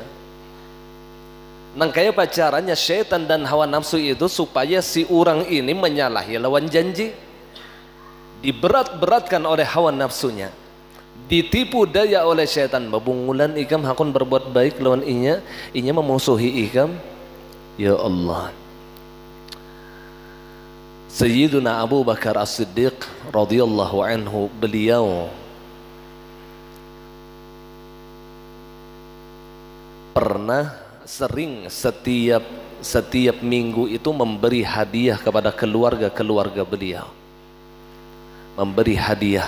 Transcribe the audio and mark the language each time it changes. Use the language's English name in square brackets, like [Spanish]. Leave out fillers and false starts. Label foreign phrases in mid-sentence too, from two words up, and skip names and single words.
[Banjar] Nang kayak pacarannya syaitan dan hawa nafsu itu supaya si orang ini menyalahi lawan janji. [Indonesian] Diberat-beratkan oleh hawa nafsunya, ditipu daya oleh syaitan. [Banjar] Babungulan ikam hakun berbuat baik lawan inya memusuhi ikam. [Arabic] يا الله. [Indonesian] Sayyiduna Abu Bakar As-Siddiq [Arabic] رضي الله عنه, [Indonesian] beliau pernah sering setiap minggu itu memberi hadiah kepada keluarga beliau, memberi hadiah.